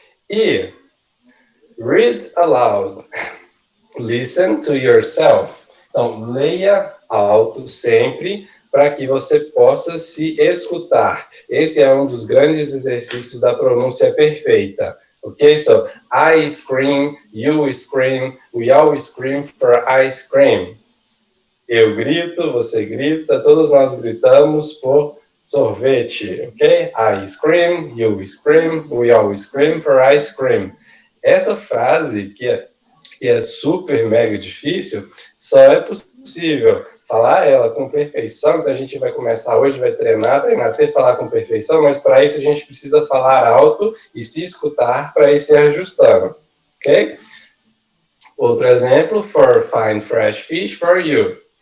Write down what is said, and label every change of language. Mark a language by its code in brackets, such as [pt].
[en] E read aloud. Listen to yourself. [pt] Então, leia alto sempre para que você possa se escutar. Esse é um dos grandes exercícios da pronúncia perfeita. Ok? [en] So, I scream, you scream, we all scream for ice cream. [pt] Eu grito, você grita, todos nós gritamos por sorvete. Ok? [en] I scream, you scream, we all scream for ice cream. [pt] Essa frase, que é super mega difícil, só é possível falar ela com perfeição. Então a gente vai começar hoje, vai treinar até falar com perfeição, mas para isso a gente precisa falar alto e se escutar para ir se ajustando, ok? Outro exemplo, [en] for fine fresh fish for you.